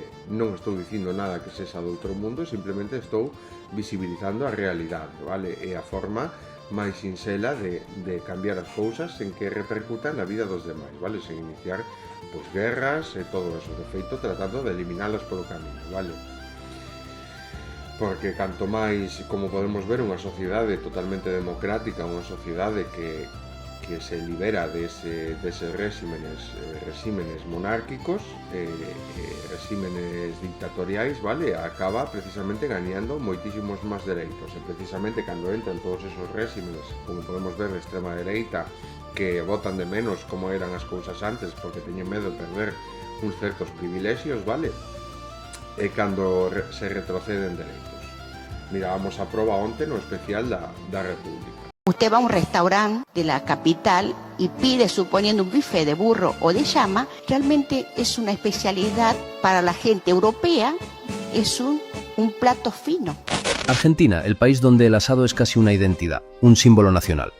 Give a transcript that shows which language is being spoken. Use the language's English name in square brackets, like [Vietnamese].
[Galician] Non estou dicindo nada que sexa do outro mundo, simplemente estou visibilizando a realidade, vale? E a forma máis sinxela de cambiar as cousas sen que repercutan na vida dos demais, vale? Sen iniciar pois guerras e todo eso, de feito tratando de eliminalas polo camiño, vale? Porque canto máis, como podemos ver, unha sociedade totalmente democrática, unha sociedade que se libera deses resímenes monárquicos, resímenes dictatoriais, vale? Acaba precisamente gañando moitísimos máis dereitos, e precisamente cando entran todos esos resímenes, como podemos ver de extrema dereita, que votan de menos como eran as cousas antes porque teñen medo de perder uns certos privilexios, vale? E cando se retroceden dereitos. Mirábamos a proba onte no especial da República. [Spanish] Usted va a un restaurante de la capital y pide, suponiendo un bife de burro o de llama, realmente es una especialidad para la gente europea, es un plato fino. Argentina, el país donde el asado es casi una identidad, un símbolo nacional.